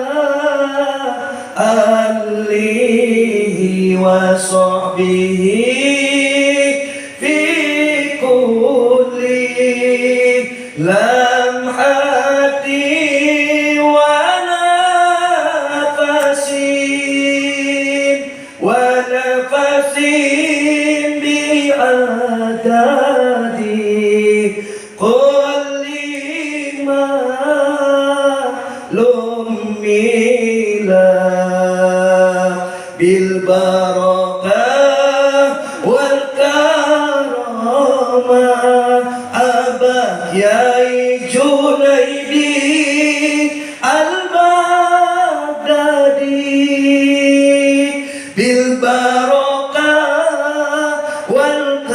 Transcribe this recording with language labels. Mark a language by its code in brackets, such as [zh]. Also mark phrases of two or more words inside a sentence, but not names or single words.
[ar] آله وصحبه في كل لمحة ونفس بعدد كل ما لملا بالبركة والكرامة abah Kyai Junaidi al-Baghdadi بالبركة و